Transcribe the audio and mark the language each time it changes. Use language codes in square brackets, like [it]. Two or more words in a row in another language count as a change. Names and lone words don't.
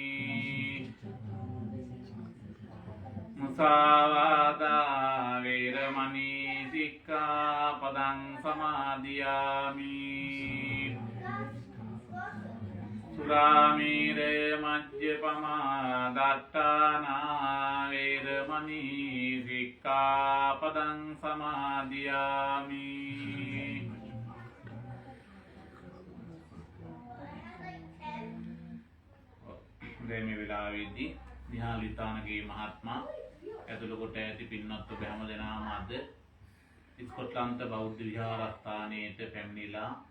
[pi] มุสาวาทาเวรมณีสิกขาปดังสมาธิยามิสุรามีเรมัจเจปมาดัตตานาเวรมณีสิกขาปดังสมาธิยามิ [si] මේ වෙලාවේදී නිහාලිතානගේ මහත්මයා ඇතුළු කොට ඇති පින්වත් ඔබ හැම දෙනාම අද ස්කොට්ලන්ත බෞද්ධ විහාරස්ථානයේට පැමිණිලා